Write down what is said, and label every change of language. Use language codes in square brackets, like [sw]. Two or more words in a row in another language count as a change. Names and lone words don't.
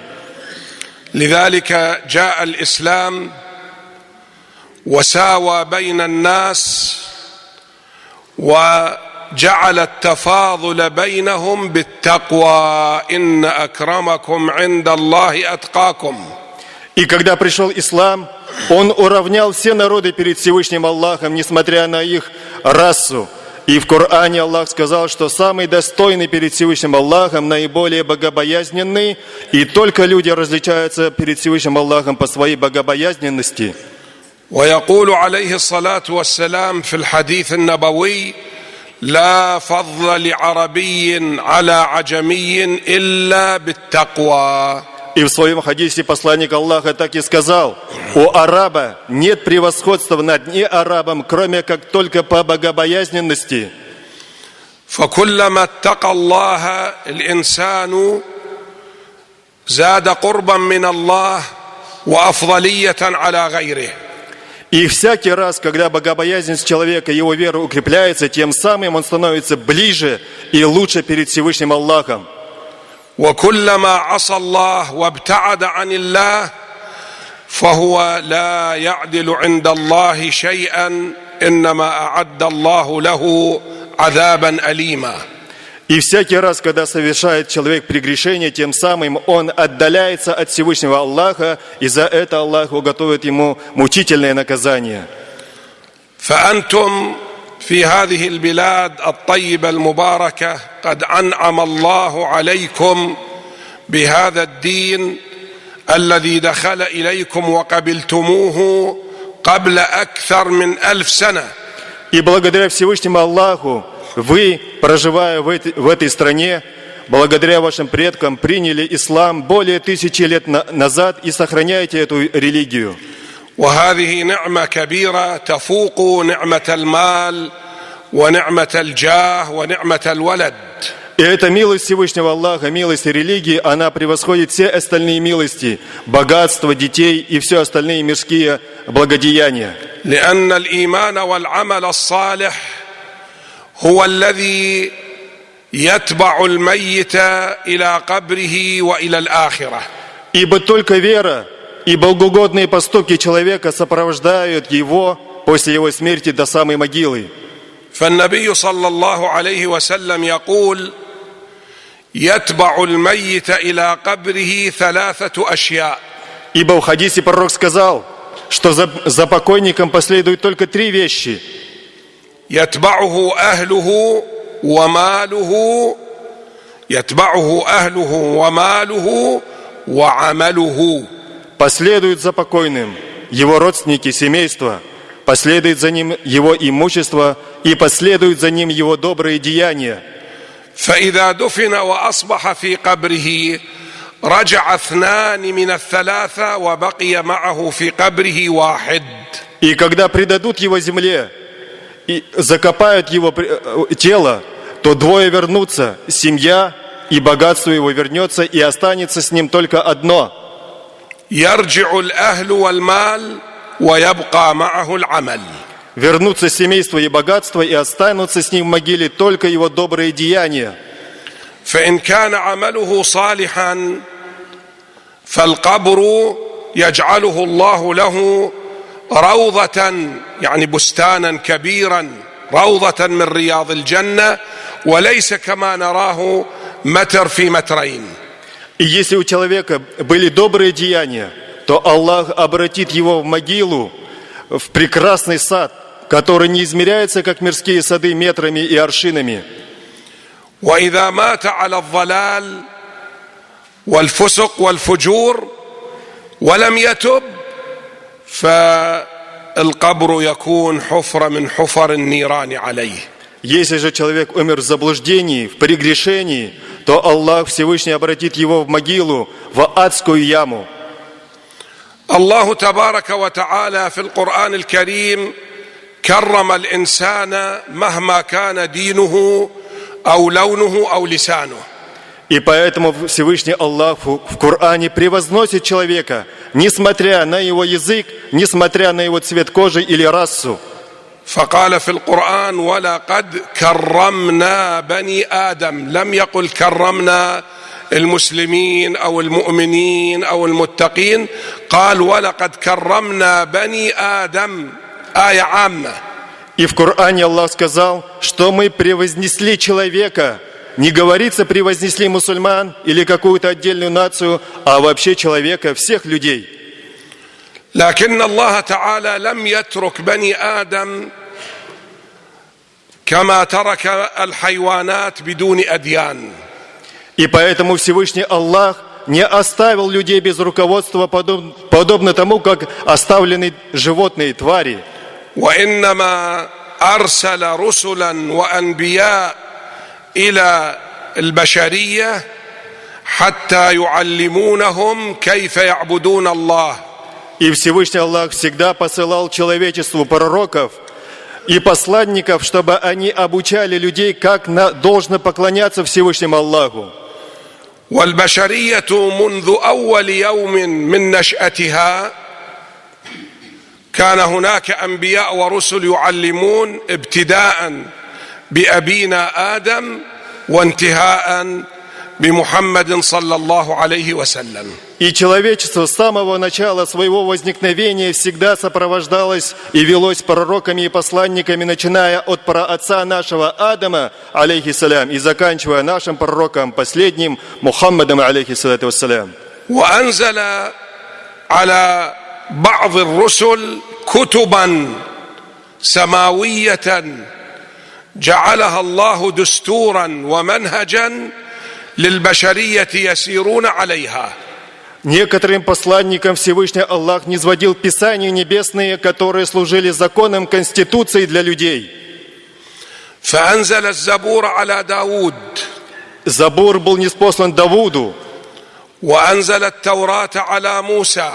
[ar] لذلك جاء الإسلام وساوى بين الناس وجعل التفاضل بينهم بالتقوى إن أكرمكم عند الله أتقاكم. [ru] И когда пришел ислам, он уравнял все народы перед Всевышним Аллахом, несмотря на их расу. И в Коране Аллах сказал, что самый достойный перед Всевышним Аллахом, наиболее богобоязненный, и только люди различаются перед Всевышним Аллахом по своей богобоязненности. [ar] ويقول عليه الصلاة والسلام في الحديث النبوي: لا فضل لعربي على عجمي إلا بالتقوى. [ru] И в своем хадисе посланник Аллаха так и сказал: у араба нет превосходства над неарабом, кроме как только по богобоязненности. [ar] فكلما اتقى الله الإنسان زاد قربا من الله وأفضلية على غيره. [ru] И всякий раз, когда богобоязненность человека, его вера укрепляется, тем самым он становится ближе и лучше перед Всевышним Аллахом. [ar] وكلما عصى الله وابتعد عن الله فهو لا يعدل عند الله شيئا إنما أعد الله له عذابا أليما. [ru] И всякий раз, когда совершает человек прегрешение, тем самым он отдаляется от Всевышнего Аллаха, и за это Аллах уготовит ему мучительное наказание. [ar] فأنتم في هذه البلاد الطيبة المباركة قد أنعم الله عليكم بهذا الدين الذي دخل إليكم وقبلتموه قبل أكثر من 1000 سنة. [ru] И благодаря Всевышнему Аллаху вы, проживая в этой стране, благодаря вашим предкам, приняли ислам более 1000 лет назад и сохраняете эту религию. [ar] وهذه نعمة كبيرة تفوق نعمة المال ونعمة الجاه ونعمة الولد. [ru] И эта милость Всевышнего Аллаха, милость религии, она превосходит все остальные милости, богатство, детей и все остальные мирские благодеяния. [ar] لأن الإيمان والعمل الصالح هو الذي يتبع الميت إلى قبره وإلى الآخرة. [ru] Ибо только вера и богоугодные поступки человека сопровождают его после его смерти до самой могилы. [ar] فالنبي صلى الله عليه وسلم يقول: يتبع الميت إلى قبره 3 أشياء. [ru] Ибо в хадисе пророк сказал, что за покойником последуют только 3 вещи. [ar] يتبعه أهله وماله وعمله. [ru] Последуют за покойным его родственники, семейство, последует за ним его имущество и последуют за ним его добрые деяния. [ar] فإذا دفن وأصبح في قبره رجع 2 من 3 وبقي معه في قبره 1. [ru] И когда предадут его земле и закопают его тело, то 2 вернутся, семья и богатство его вернется, и останется с ним только одно. [ar] يرجع الأهل والمال ويبقى معه العمل. [ru] Вернутся семейство и богатство, и останутся с ним в могиле только его добрые деяния. [ar] فإن كان عمله صالحا فالقبر يجعله الله له روضة، يعني بستانا كبيرا، روضة من رياض الجنة، وليس كما نراه متر في مترين. [ru] И если у человека были добрые деяния, то Аллах обратит его в могилу, в прекрасный сад, который не измеряется, как мирские сады, метрами и аршинами. [ar] وإذا مات على الضلال والفسق والفجور ولم يتب فالقبر يكون حفرة من حفر النيران عليه. [ru] Если же человек умер в заблуждении, в прегрешении, то Аллах Всевышний обратит его в могилу, в адскую яму. [ar] الله تبارك وتعالى في القرآن الكريم كرم الإنسان مهما كان دينه أو لونه أو لسانه. [ru] И поэтому Всевышний Аллах в Коране превозносит человека, несмотря на его язык, несмотря на его цвет кожи или расу. [ar] فقال في القرآن ولقد كرمنا بني آدم، لم يقل كرمنا المسلمين أو المؤمنين أو المتقين، قال ولقد كرمنا بني آدم، آية عامة. [ru] И в Коране Аллах сказал, что мы превознесли человека. Не говорится превознесли мусульман или какую-то отдельную нацию, а вообще человека, всех людей. [ar] لكن الله تعالى لم يترك بني آدم كما ترك الحيوانات بدون أديان. [ru] И поэтому Всевышний Аллах не оставил людей без руководства, подобно тому, как оставлены животные, твари. [ar] وإنما أرسل رسلا وأنبياء إلى البشرية حتى يعلمونهم كيف يعبدون الله. [ru] И Всевышний Аллах всегда посылал человечеству пророков и посланников, чтобы они обучали людей, как должно поклоняться Всевышнему Аллаху. [ar] والبشرية منذ أول يوم من نشأتها كان هناك أنبياء ورسل يعلمون ابتداء بأبينا آدم وانتهاء بمحمد صلى الله عليه وسلم. [ru] И человечество с самого начала своего возникновения всегда сопровождалось и велось пророками и посланниками, начиная от праотца нашего Адама, алейхиссалям, и заканчивая нашим пророком последним Мухаммадом, [ar] عليه الصلاة والسلام. وأنزل على بعض الرسل كتبا سماوية جعلها الله دستورا ومنهجا للبشرية يسيرون عليها. [ru] Некоторым посланникам Всевышний Аллах низводил Писания небесные, которые служили законом конституцией для людей. [ar] فأنزل الزبور على داود. [ru] Забур был ниспослан Давуду. [ar] وأنزل التوراة على موسى.